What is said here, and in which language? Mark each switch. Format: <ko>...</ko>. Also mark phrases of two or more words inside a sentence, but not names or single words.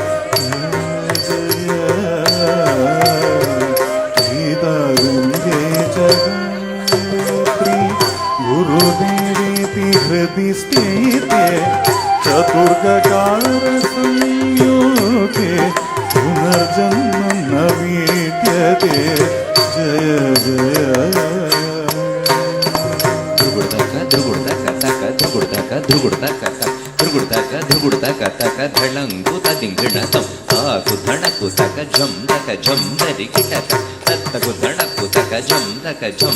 <sa>गीतागङ्गे च गायत्री गुरुदेवेति हृदि स्थिते चतुर्दकार-संयुक्ते पुनर्जन्मं न विद्यते। जय जय ధళంకుతింగిణతం ఆకుధణకుతక జం దక జం దరి కిటక తత్తకుధణకుతక జం దక జం</sa>